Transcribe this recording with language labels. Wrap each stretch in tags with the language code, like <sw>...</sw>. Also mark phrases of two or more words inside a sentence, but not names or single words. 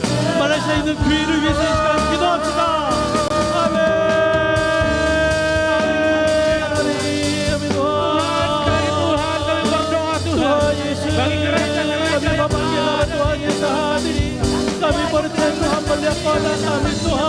<ms>Malaysia ini negeri</ms> <ko>위해서 이 시간 기도합시다.</ko> <ms>아멘. Amin Tuhan. Kami berdoa Tuhan Yesus. Bagi gereja-gereja yang berdoa Tuhan Yesus hadiri. Kami percaya Tuhan melihat pada kami Tuhan.</ms>